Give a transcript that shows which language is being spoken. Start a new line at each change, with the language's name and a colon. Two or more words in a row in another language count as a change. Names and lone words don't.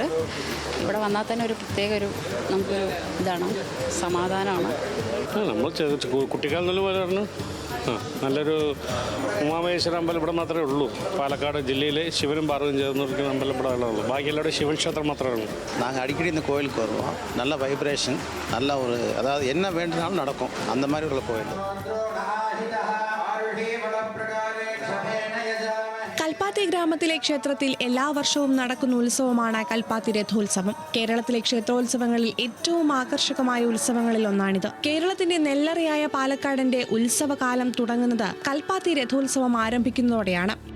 Malayalam: ഇവിടെ വന്നാൽ തന്നെ ഒരു പ്രത്യേക നമുക്കൊരു ഇതാണ്, സമാധാനമാണ്. നമ്മൾ കുട്ടിക്കാലം നല്ല വരാറുണ്ട്. നല്ലൊരു ഉമാമഹേശ്വര അമ്പലം ഇവിടെ മാത്രമേ ഉള്ളൂ. പാലക്കാട് ജില്ലയിലെ ശിവനും പാർവതിയും ചേർന്നിരിക്കുന്ന അമ്പലം ഇവിടെ ഉള്ളൂ. ബാക്കി എല്ലാവരും ശിവൻ ക്ഷേത്രം മാത്രമേ ഉള്ളൂ.
Tamil: நாங்கள் அடிக்கடி இந்த கோயிலுக்கு வருவோம். நல்ல வைப்ரேஷன், நல்ல ஒரு அதாவது என்ன வேண்டுனாலும் நடக்கும், அந்த மாதிரி உள்ள கோயில்.
Malayalam: കൽപ്പാത്തി ഗ്രാമത്തിലെ ക്ഷേത്രത്തിൽ എല്ലാ വർഷവും നടക്കുന്ന ഉത്സവമാണ് കൽപ്പാത്തി രഥോത്സവം. കേരളത്തിലെ ക്ഷേത്രോത്സവങ്ങളിൽ ഏറ്റവും ആകർഷകമായ ഉത്സവങ്ങളിൽ ഒന്നാണിത്. കേരളത്തിന്റെ നെല്ലറയായ പാലക്കാടിന്റെ ഉത്സവകാലം തുടങ്ങുന്നത് കൽപ്പാത്തി രഥോത്സവം ആരംഭിക്കുന്നതോടെയാണ്.